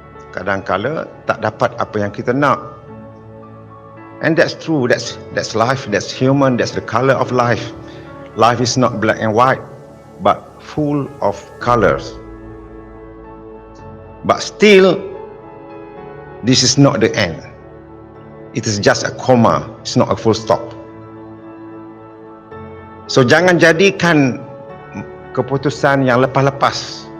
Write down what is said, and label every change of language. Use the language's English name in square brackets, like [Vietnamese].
[Malay] Kadang-kala tak dapat apa yang kita nak. [English] And that's true, that's life, that's human, that's the color of life. Life is not black and white, but full of colors. But still, this is not the end. It is just a comma, it's not a full stop. [Malay] So jangan jadikan keputusan yang lepas-lepas.